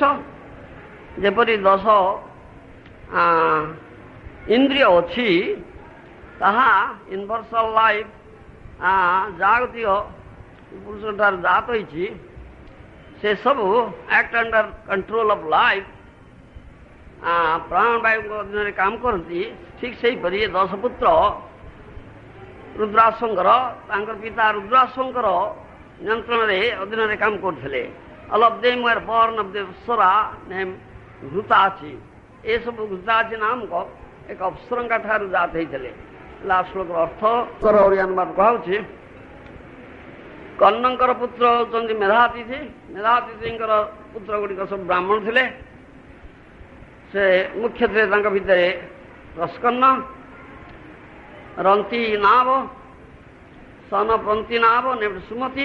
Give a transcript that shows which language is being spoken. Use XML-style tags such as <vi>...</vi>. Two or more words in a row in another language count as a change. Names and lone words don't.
<or>ଯେପରି 10 ଇନ୍ଦ୍ରିୟ ଅଛି ତାହା</or> <en>universal life</en> <or>ଜାଗତିକ ପୁରୁଷଠାରୁ ଜାତ ହୋଇଛି, ସେସବୁ</or> <en>act under control of life,</en> <or>ପ୍ରାଣବାୟୁଙ୍କ ଅଧୀନରେ କାମ କରନ୍ତି। ଠିକ୍ ସେହିପରି 10 ପୁତ୍ର ରୁଦ୍ରାଶ୍ୱଙ୍କର, ତାଙ୍କର ପିତା ରୁଦ୍ରାଶ୍ୱଙ୍କର ନିୟନ୍ତ୍ରଣରେ ଅଧୀନରେ କାମ କରୁଥିଲେ।</or> <en>All of them were born of the Apsara named Ghୃତାଚି।</en> <or>ଏସବୁ ଘୃତାଚି ନାମକ ଏକ ଅପ୍ସରଙ୍କ ଠାରୁ ଜାତ ହୋଇଥିଲେ। ଶ୍ଲୋକର ଅର୍ଥ ଓଡ଼ିଆ ଅନୁବାଦ କୁହାଉଛି କର୍ଣ୍ଣଙ୍କର ପୁତ୍ର ହେଉଛନ୍ତି ମେଧାତିଥି। ମେଧାତିଥିଙ୍କର ପୁତ୍ର ଗୁଡ଼ିକ ସବୁ ବ୍ରାହ୍ମଣ ଥିଲେ। ସେ ମୁଖ୍ୟ ଥିଲେ ତାଙ୍କ ଭିତରେ ରସକର୍ଣ୍ଣ, ରନ୍ତି ନାବ, ସନପନ୍ତି ନାବ, ସୁମତି।</or>